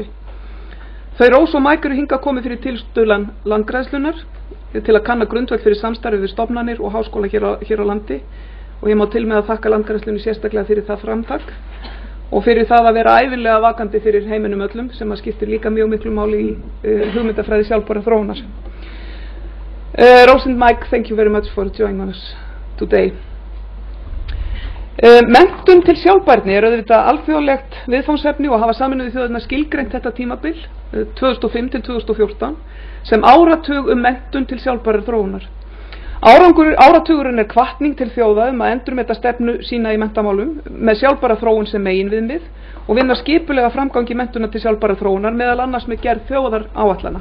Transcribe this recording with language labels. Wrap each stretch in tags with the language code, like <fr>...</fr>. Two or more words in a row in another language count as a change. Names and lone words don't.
<is>Þau Rose og Mike eru hingað komið fyrir tilstuðlan landgræðslunar til að kanna grundvöll fyrir samstarfi við stofnanir og háskóla hér á landi, og ég má til með að þakka landgræðslunni sérstaklega fyrir það framtak og fyrir það að vera ævinlega vakandi fyrir heiminum öllum, sem að skiptir líka mjög miklu máli í hugmyndafræði sjálfbærrar þróunar.</is> <en>Rose and Mike, thank you very much for joining us today.</en> <is>Menntun til sjálfbærni er auðvitað alþjóðlegt viðfangsefni og hafa Sameinuðu þjóðirnar skilgreint þetta tímabil 2005 til 2014 sem áratug menntun til sjálfbærrar þróunar. Áratugurinn hvatning til þjóða að endurmeta stefnu sína í menntamálum með sjálfbæra þróun sem meginviðmið og vinna skipulega framgangi menntuna til sjálfbæra þróunar, meðal annars með gerð þjóðaráætlana.</is>